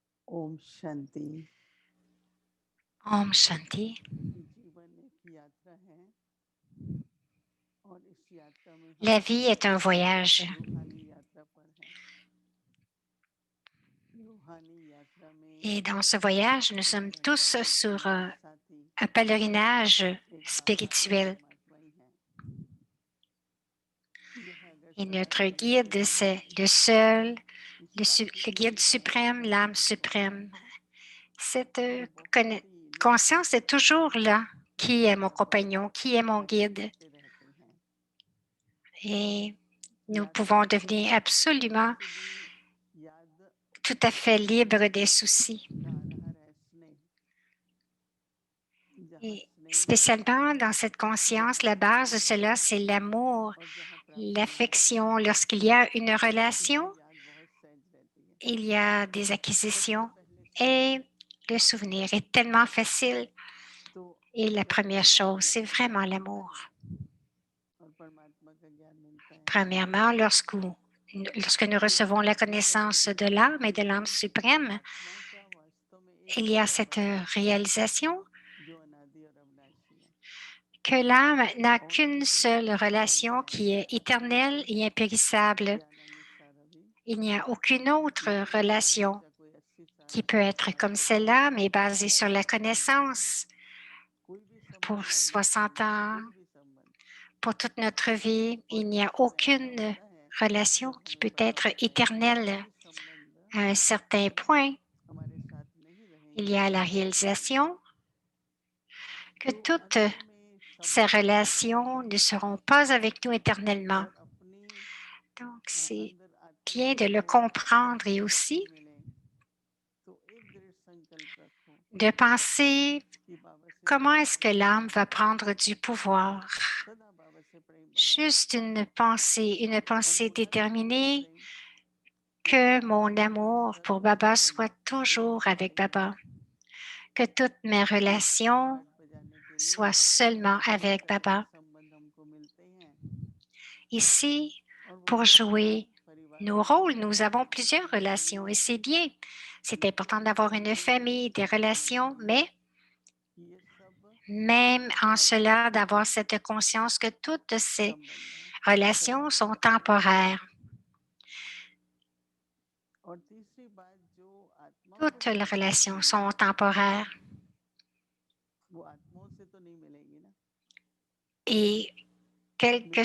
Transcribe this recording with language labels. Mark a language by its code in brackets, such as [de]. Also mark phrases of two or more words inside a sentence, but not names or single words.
[hi] ओम शांति। ओम शांति. जीवन एक यात्रा है और इस यात्रा में हम [fr] La vie est un voyage [hi] रूहानी यात्रा पर हैं। रूहानी यात्रा में [fr] et dans ce voyage, nous sommes tous [hi] हमारे [fr] sur [hi] जीवन साथी [fr] un pèlerinage [hi] एक बाबा एक [fr] spirituel [hi] परमात्मा ही हैं। जो है अगर [fr] et notre [hi] सनातन धर्म के [fr] guide, [hi] लिए [fr] c'est le seul, [hi] इस [fr] le [hi] वास्तविकता [fr] guide [hi] की बात [fr] suprême, l'âme [hi] हमेशा पता [fr] suprême. [hi] है। [fr] Cette [hi] जो बहुत ही निष्ठा [fr] conscience est toujours là. Qui est mon बाबा compagnon? Qui est mon [hi] यात्रा [fr] guide? [hi] करते रहते हैं। [fr] Et nous [hi] यात्रा [fr] pouvons [hi] में [fr] devenir absolument [hi] कभी भी याद [fr] tout à fait libres des [hi] नहीं [fr] soucis. [hi] का आधार है स्नेह। जहाँ [fr] Et [hi] स्नेह होता है [fr] spécialement dans cette [hi] वहाँ [fr] conscience, la base de [hi] प्राप्ति [fr] cela, [hi] होती [fr] c'est [hi] है [fr] l'amour, [hi] और जहाँ प्राप्ति होती है [fr] l'affection. Lorsqu'il y a une relation, [hi] वहाँ याद बहुत सहज रहती है। [fr] il y a des [hi] सबसे [fr] acquisitions [hi] पहले स्नेह [fr] et le souvenir est tellement facile. [hi] तो [fr] Et la [hi] जब [fr] première chose, [hi] परमात्मा [fr] c'est [hi] का [fr] vraiment [hi] ज्ञान मिलता [fr] l'amour. [hi] है और परमात्मा का ज्ञान मिलता है [fr] Premièrement, lorsque nous [hi] तो [fr] recevons la [hi] हमें जब [fr] connaissance de [hi] रियलाइज [fr] l'âme et [hi] होती [fr] de [hi] है [fr] l'âme [hi] कि [fr] suprême, [hi] आत्मा का वास्तव में एक [fr] il [hi] ही [fr] y a cette [hi] बाबा है [fr] réalisation [hi] जो अनादि और अविनाशी है [fr] que l'âme n'a [hi] और [fr] qu'une [hi] जितने [fr] seule [hi] भी [fr] relation [hi] परमात्मा [fr] qui [hi] के [fr] est [hi] आत्मा [fr] éternelle et impérissable. [hi] ज्ञानानुसार अभी [fr] Il n'y a aucune autre [hi] नहीं लगता [fr] relation [hi] हमेशा कोई 80 साल [fr] qui peut 100 être [hi] साल [fr] comme 70 celle-là, [hi] साल [fr] mais basée sur la [hi] 60 साल [fr] connaissance [hi] कोई भी [fr] pour [hi] संबंध [fr] 60 ans, [hi] कोई भी संबंध [fr] pour toute notre vie. [hi] और [fr] Il n'y a [hi] जीवन में ऐसा [fr] aucune [hi] होता है [fr] relation [hi] जब [fr] qui [hi] हमें [fr] peut [hi] पता [fr] être [hi] होता है कि [fr] éternelle [hi] कोई संबंध [fr] à un certain point. [hi] हमारे साथ नहीं [fr] Il y [hi] रहेंगे [fr] a la réalisation que [hi] तो [fr] toutes [hi] अंत में [fr] ces [hi] संबंध [fr] relations ne seront pas avec nous éternellement. [hi] और अपनी [fr] Donc, c'est [hi] अंदर आते [fr] bien de le [hi] को [fr] comprendre et aussi [hi] सत्य मिले तो एक दृढ़ संकल्प रखो [fr] de penser [hi] कि बाबा से [fr] comment [hi] प्रेम [fr] est-ce que [hi] करना [fr] l'âme [hi] है [fr] va prendre du pouvoir. [hi] सदा बाबा से प्रेम बनाए [fr] Juste une [hi] और [fr] pensée [hi] होना भी चाहिए [fr] déterminée [hi] प्रेम कि [fr] que बाबा mon [hi] मेरे [fr] amour pour [hi] सर्व Baba संबंध [fr] soit [hi] प्रेम [fr] toujours [hi] के [fr] avec [hi] लिए Baba, हैं [fr] que toutes mes [hi] यहाँ पर [fr] relations [hi] घंट बजाने के लिए [fr] soient seulement [hi] कई [fr] avec [hi] तरह के Baba. संबंध हमको मिलते हैं [fr] Ici, [hi] और वो [fr] pour [hi] संबंध [fr] jouer [hi] परिवार [fr] nos [hi] के भी [fr] rôles, [hi] हैं [fr] nous avons plusieurs [hi] परिवार के भी [fr] relations et [hi] हैं [fr] c'est bien. C'est [hi] लेकिन [fr] important [hi] ये [fr] d'avoir une [hi] समझना [fr] famille, des [hi] जरूरी [fr] relations, [hi] है [fr] mais [hi] कि ये सब [fr] même en cela, [hi] अल्पकालिक [fr] d'avoir cette conscience que toutes ces [hi] संबंध हैं [fr] relations [hi] क्षणिक [fr] sont [hi] हैं [fr] temporaires. [hi] और तीसरी बात जो आत्माओं को [fr] Toutes les [hi] प्राप्ति [fr] relations [hi] चाहिए [fr] sont temporaires. [hi] वो आत्माओं से तो नहीं मिलेगी ना [fr] Et quelles que